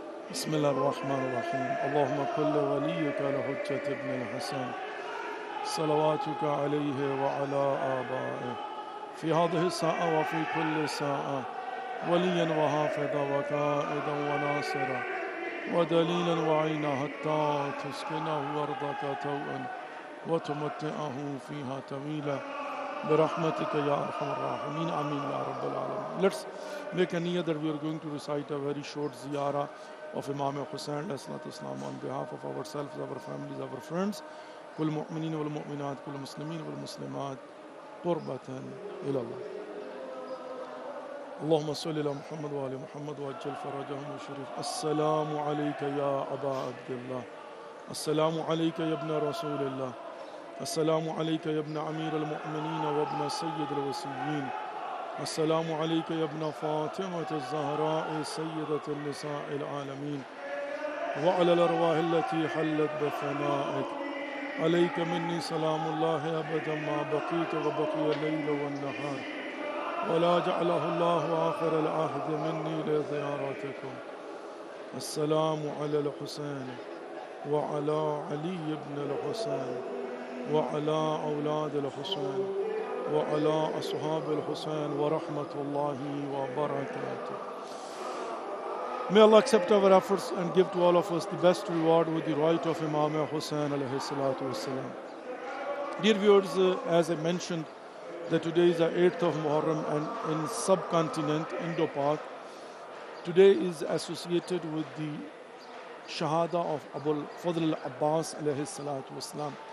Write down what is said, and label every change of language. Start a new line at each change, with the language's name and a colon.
Arabic: Bismillah ar-Rahman ar-Rahim. Allahumma kulli waliyika al-Hujjat ibn al-Hasan salawatuka alayhi wa ala aba'ih fi hadhihi as-sa'a wa fi kulli sa'a waliyan wa hafidha wa qa'idan wa nasira ودليلا وعينا حتى تسكنه أرضك توءا وتمتعه فيها طويلا برحمتك يا أرحم الراحمين آمين يا رب العالمين.
English: Let's make a niyyah that we are going to recite a very short ziyarah of Imam Hussain alayhi salatu wasalam on behalf of ourselves, our families, our friends,
Arabic: كل مؤمنين والمؤمنات كل مسلمين والمسلمات قربة إلى الله. اللهم صل على محمد وعلى محمد وعجل فرجهم الشريف. السلام عليك يا أبا عبد الله. السلام عليك يا ابن رسول الله. السلام عليك يا ابن أمير المؤمنين وابن سيد الوصيين. السلام عليك يا ابن فاطمة الزهراء سيدة النساء العالمين وعلى الأرواح التي حلت بفنائك. عليك مني سلام الله أبدا ما بقيت وبقي الليل والنهار ولا جعله الله آخر العهد مني لزيارتكم. السلام على الحسين وعلى علي بن الحسين وعلى أولاد الحسين وعلى أصحاب الحسين ورحمة الله وبركاته.
English: May Allah accept our efforts and give to all of us the best reward with the right of Imam Hussain alayhi salatu wasalam. Dear viewers, as I mentioned, that today is the 8th of Muharram, and in subcontinent, Indo-Pak, today is associated with the Shahada of Abul Fadl al-Abbas alayhi salatu wasalam.